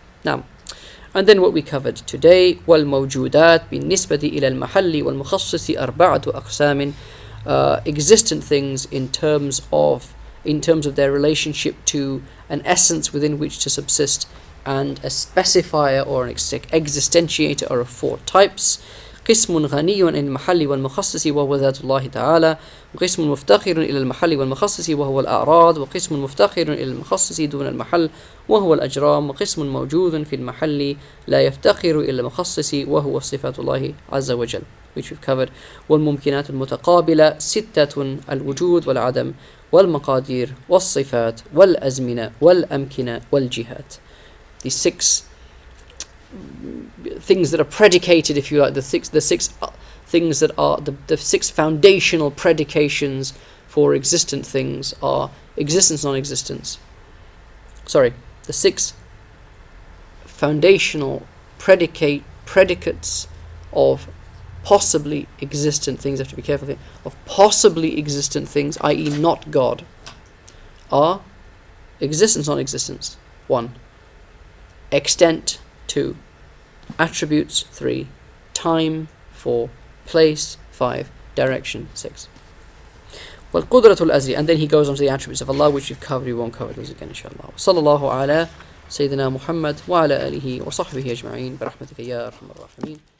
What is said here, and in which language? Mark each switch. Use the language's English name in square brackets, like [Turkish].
[English] Now, and then what we covered today, [Arabic] وَالْمَوْجُودَاتِ بِالنِّسْبَةِ إِلَى الْمَحَلِّ وَالْمُخَصِّصِ أَرْبَعَةُ أَقْسَامٍ. [English] Existent things in terms of their relationship to an essence within which to subsist, and a specifier or an existentiator are of four types. [Arabic] قسم غني عن المحل والمخصص وهو ذات الله تعالى، وقسم مفتقر إلى المحل والمخصص وهو الأعراض، وقسم مفتقر إلى المخصص دون المحل وهو الأجرام، وقسم موجود في المحل لا يفتقر إلى المخصص وهو صفات الله عز وجل, [English] which we've covered. [Arabic] والممكنات المتقابلة ستة: الوجود والعدم والمقادير والصفات والأزمنة والأمكنة والجهات. [English] These six things that are predicated, if you like, the six things that are the six foundational predications for existent things are existence, non-existence. Sorry, the six foundational predicates of possibly existent things, I have to be careful here, of possibly existent things, i.e. not God, are existence, non-existence, 1. Extent, 2. Attributes, 3. Time, 4. Place, 5. Direction, 6. [Arabic] وَالْقُدْرَةُ الْأَزْلِيَةُ, [English] and then he goes on to the attributes of Allah, which we've covered. We won't cover those again, inshallah. [Arabic] صلى الله على سيدنا محمد وعلى آله وصحبه أجمعين برحمتك يا أرحم الراحمين.